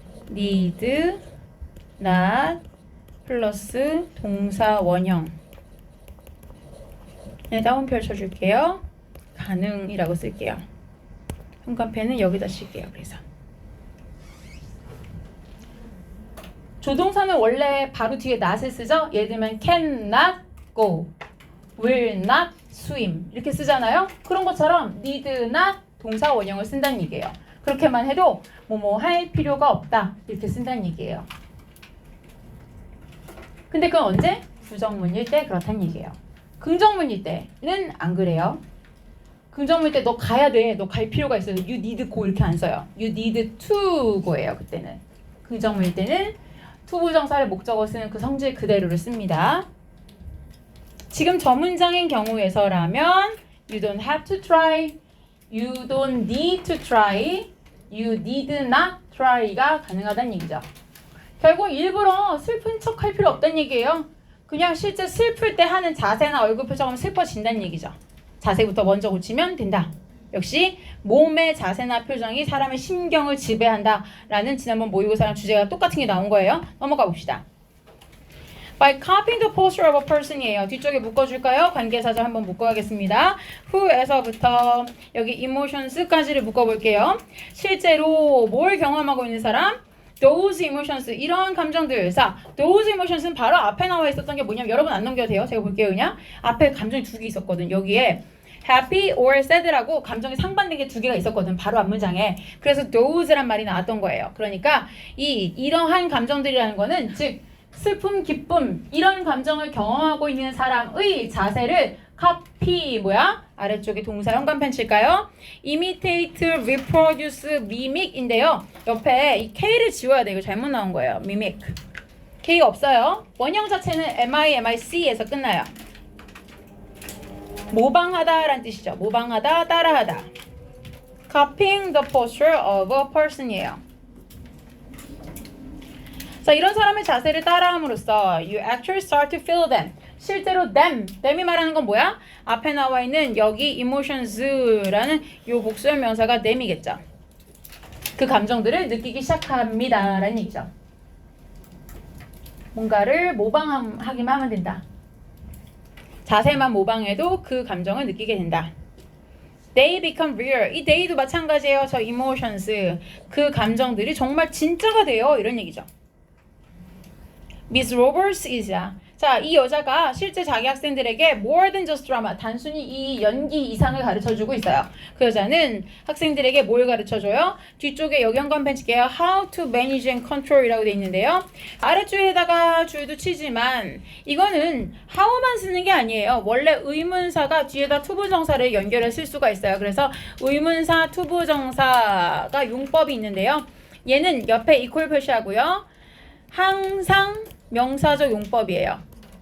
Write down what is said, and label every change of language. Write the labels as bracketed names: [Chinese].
[Korean] need not 플러스 동사 원형 네, 다운 펼쳐줄게요. 가능이라고 쓸게요. 현관펜은 여기다 쓸게요. 그래서 조동사는 원래 바로 뒤에 not을 쓰죠. 예를 들면 [English] can not go, will not swim [Korean] 이렇게 쓰잖아요. 그런 것처럼 need not 동사 원형을 쓴다는 얘기예요. 그렇게만 해도 뭐뭐 할 필요가 없다 이렇게 쓴다는 얘기예요. 근데 그건 언제? 부정문일 때 그렇다는 얘기예요. 긍정문일 때는 안 그래요. 긍정문일 때 너 가야 돼. 너 갈 필요가 있어요. [English] You need go [Korean] 이렇게 안 써요. [English] You need to go예요. [Korean] 그때는. 긍정문일 때는 to 부정사를 목적어 쓰는 그 성질 그대로를 씁니다. 지금 저 문장인 경우에서라면 [English] You don't have to try. You don't need to try. You need not try가 [Korean] 가능하다는 얘기죠. 결국 일부러 슬픈 척 할 필요 없다는 얘기예요. 그냥 실제 슬플 때 하는 자세나 얼굴 표정은 슬퍼진다는 얘기죠. 자세부터 먼저 고치면 된다. 역시 몸의 자세나 표정이 사람의 심경을 지배한다 라는 지난번 모의고사랑 주제가 똑같은 게 나온 거예요. 넘어가 봅시다. [English] By copying the posture of a person이에요. [Korean] 뒤쪽에 묶어줄까요? 관계사절 한번 묶어야겠습니다. who에서부터 여기 emotions까지를 묶어볼게요. 실제로 뭘 경험하고 있는 사람? those emotions, 이런 감정들. 자, those emotions는 바로 앞에 나와 있었던 게 뭐냐면 여러분 안 넘겨도 돼요. 제가 볼게요. 그냥 앞에 감정이 두 개 있었거든. 여기에 happy or sad라고 감정이 상반된 게 두 개가 있었거든. 바로 앞 문장에. 그래서 those란 말이 나왔던 거예요. 그러니까 이러한 감정들이라는 거는 즉 슬픔, 기쁨 이런 감정을 경험하고 있는 사람의 자세를 copy 뭐야? 아래쪽에 동사 현관펜 칠까요? [English] imitate, reproduce, mimic인데요. [Korean] 옆에 이 K를 지워야 돼. 이거 잘못 나온 거예요. mimic. K 없어요. 원형 자체는 MIC에서 끝나요. 모방하다라는 뜻이죠. 모방하다, 따라하다. [English] copying the posture of a person이에요. [Korean] 자, 이런 사람의 자세를 따라함으로써 [English] you actually start to feel them. [Korean] 실제로 them이 말하는 건 뭐야? 앞에 나와 있는 여기 emotions라는 요 복수형 명사가 them이겠죠. 그 감정들을 느끼기 시작합니다 라는 얘기죠. 뭔가를 모방하기만 하면 된다. 자세만 모방해도 그 감정을 느끼게 된다. [English] They become real. [Korean] 이 they도 마찬가지예요. 저 emotions. 그 감정들이 정말 진짜가 돼요. 이런 얘기죠. [English] Miss Roberts is [Korean] 자, 이 여자가 실제 자기 학생들에게 [English] more than just drama, [Korean] 단순히 이 연기 이상을 가르쳐주고 있어요. 그 여자는 학생들에게 뭘 가르쳐줘요? 뒤쪽에 여기 한번 펼칠게요. [English] How to manage and control [Korean] 이라고 돼 있는데요. 아래줄에다가 줄도 치지만 이거는 how만 쓰는 게 아니에요. 원래 의문사가 뒤에다 투부정사를 연결해 쓸 수가 있어요. 그래서 의문사, 투부정사가 용법이 있는데요. 얘는 옆에 equal 표시하고요. 항상 명사적 용법이에요.